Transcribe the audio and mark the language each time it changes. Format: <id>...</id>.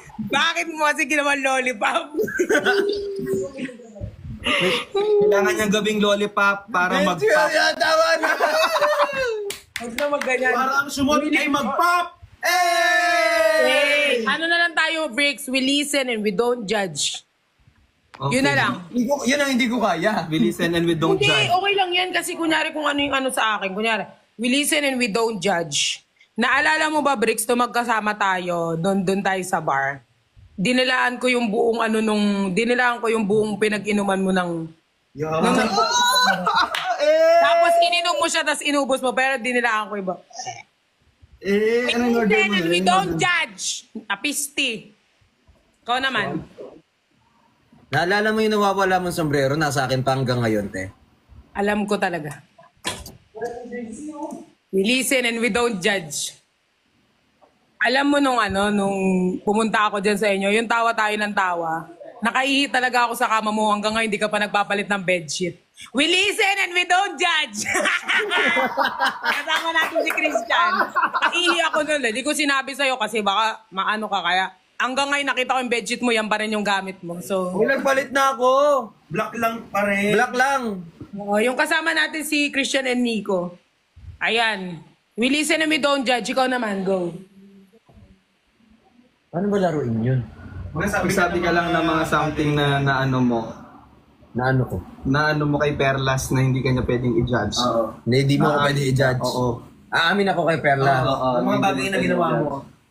<tl>Bakit mo kasi ginawan lollipop? Kailangan niyang gabing lollipop para mag-pop. Tawa na. Huwag na magganyan. Para ang sumot ay mag-pop! Hey! Ano na lang tayo, Bricks?</tl> <en>We listen and we don't judge. Okay.</en> <tl>Yun na lang. Yun ang hindi ko kaya.</tl> <en>We listen and we don't</en> <tl>Hindi,</tl> <en>judge.</en> <tl>okay lang yan kasi kunyari kung ano yung ano sa akin. Kunyari,</tl> <en>we listen and we don't judge.</en> <tl>Naalala mo ba, Bricks, to magkasama tayo, doon tayo sa bar. Dinilaan ko yung buong dinilaan ko yung buong pinag-inuman mo ng... Tapos ininom mo siya, tapos inubos mo, pero dinilaan ko iba. Anong order mo?</tl> <en>And we don't judge. Apisti.</en> <tl>Ikaw naman. Naalala mo yung nawawala mong sombrero, nasa akin pa hanggang ngayon, te. Alam ko talaga.</tl> <en>We listen and we don't judge.</en> <tl>Alam mo nung pumunta ako dyan sa inyo, yung tawa tayo ng tawa, nakaihi talaga ako sa kama mo hanggang ngayon hindi ka pa nagpapalit ng bedsheet.</tl> <en>We listen and we don't judge.</en> <tl>Kasama natin si Christian. Nakaihi ako nun. Hindi ko sinabi sa'yo kasi baka maano ka kaya. Hanggang ngayon nakita ko yung bedsheet mo, yan pa rin yung gamit mo. So, Uy, nagpalit na ako. Black lang pa rin. Black lang. yung kasama natin si Christian and Nico. Ayan.</tl> <en>We listen and we don't judge.</en> <tl>Ikaw naman, go. Ano ba laruin yun? Sabi ka lang ng mga something na ano mo. Na ano ko? Na ano mo kay Perlas na hindi ka niya pwedeng i-judge. Hindi mo ako pwede i-judge. Oo. Aamin ako kay Perla. Ang mga bagay na ginawa mo.</tl>